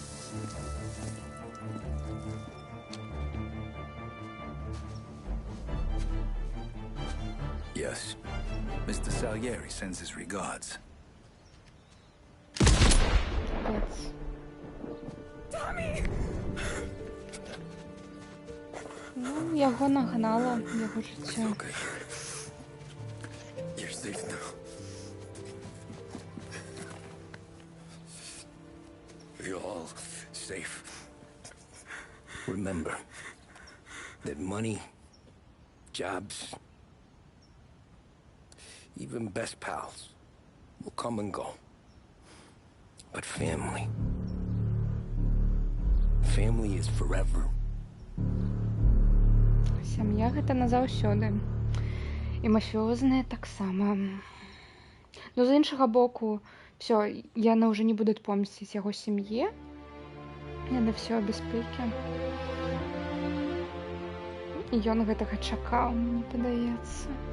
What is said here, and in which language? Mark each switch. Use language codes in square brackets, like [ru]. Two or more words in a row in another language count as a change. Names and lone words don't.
[en] Yes. Mr. Salieri sends his regards. Tommy! [be] Ну, яго нагнала, яго жыццё. [en] You're safe now. You're all safe. Remember that money, jobs, even best pals will come and go. But family is forever. [be] Сям'я гэта назаўсёды. І мафіозныя таксама. Ну, з іншага боку, все, яны ўжо не будуць помсціць яго сям'е. Яны все ў бяспекі. І ён гэтага чакаў, мне падаецца.